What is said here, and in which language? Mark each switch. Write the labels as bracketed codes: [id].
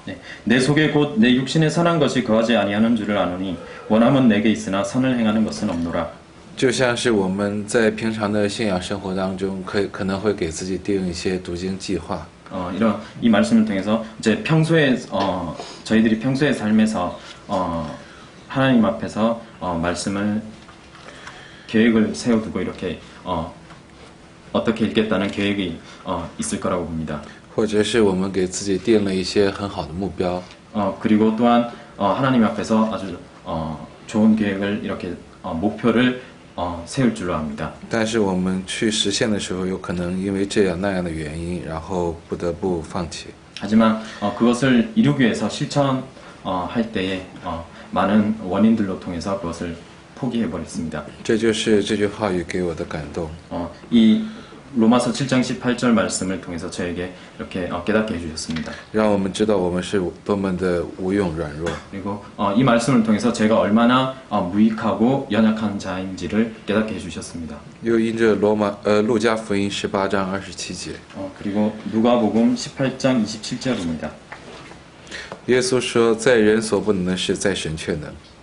[ko] 네, 내 속에 곧 내 육신에 선한 것이 거하지 아니하는 줄을 아노니 원함은 내게 있으나 선을 행하는 것은 없노라. [zh] 就像是我们在平常的信仰生活当中，可能会给自己定一些读经计划。 [ko] 이런 이 말씀을 통해서 이제 평소에 저희들이 평소의 삶에서 하나님 앞에서 말씀을 계획을 세워두고 이렇게 어떻게 읽겠다는 계획이 있을 거라고 봅니다. [zh] 或者是我们给自己定了一些很好的目标， [ko] 그리고 또한 하나님 앞에서 아주 좋은 계획을 이렇게 목표를 세울 줄로 압니다. [zh] 但是我们去实现的时候，有可能因为这样那样的原因，然后不得不放弃。 [ko] 하지만 그것을 이루기 위해서 실천할 때에 많은 원인들로 통해서 그것을 포기해 버렸습니다. [zh] 这就是这句话语给我的感动。 [ko] 이 로마서 7장 18절 말씀을 통해서 저에게 이렇게 깨닫게 해주셨습니다. [zh] 让我们知道我们是多么的无用软弱。 [ko] 그리고 이 말씀을 통해서 제가 얼마나 무익하고 연약한 자인지를 깨닫게 해주셨습니다. [zh] 又因着路加福音18章27节， [ko] 그리고 누가복음 18장 27절입니다. [zh] 耶稣说：“在人所不能的事，在神却能。”